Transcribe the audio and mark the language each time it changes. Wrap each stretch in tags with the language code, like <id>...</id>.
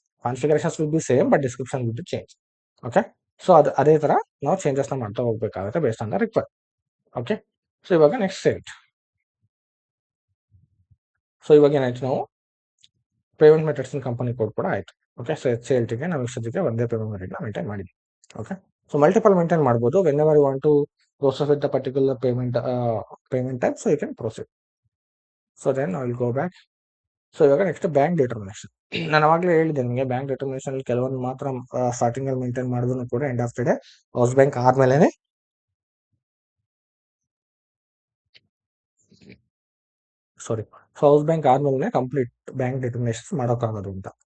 <en>Configurations will be same, but description will be change. Okay, so</en> <kn>ಅದೇ ಥರ ನಾವು ಚೇಂಜಸ್ನ ಮಾಡ್ತಾ ಹೋಗ್ಬೇಕಾಗುತ್ತೆ</kn> <en>Based on the require.</en> <kn>Okay, so ಇವಾಗ ನೆಕ್ಸ್ಟ್ ಸೇಟ್. ಸೊ ಇವಾಗ ಏನಾಯ್ತು, ನಾವು ಪೇಮೆಂಟ್ ಮೆಥಡ್ಸ್ ಕಂಪನಿ ಕೋಡ್ ಕೂಡ ಆಯಿತು. ಓಕೆ, ಸೊ HCLTಗೆ ನಾವು ಇಷ್ಟೊತ್ತಿಗೆ ಒಂದೇ ಪೇಮೆಂಟ್ ಮೆಥಡ್ನ ಮೇಂಟೈನ್ ಮಾಡಿದ್ವಿ. ಓಕೆ, ಸೊ ಮಲ್ಟಿಪಲ್ ಮೇಂಟೈನ್ ಮಾಡ್ಬೋದು.</kn> <en>Whenever you want to process with the particular payment type, so you can proceed. So then I will go back.</en> <kn>So ಇವಾಗ next bank determination. ನಾನು ಅವಾಗಲೇ ಹೇಳಿದ್ದೆ ನಿಮಗೆ, bank determination ಕೆಲವೊಂದು ಮಾತ್ರ starting ಅಲ್ಲಿ maintain ಮಾಡಿದ್ರು ಕೂಡ end of the day house bank ಆದ್ಮೇಲೆ ಹೌಸ್ ಬ್ಯಾಂಕ್ ಆದ್ಮೇಲೆ ಕಂಪ್ಲೀಟ್ ಬ್ಯಾಂಕ್ ಡಿಟರ್ಮಿನೇಷನ್ ಮಾಡೋಕ್ಕಾಗೋದು ಅಂತ.</kn>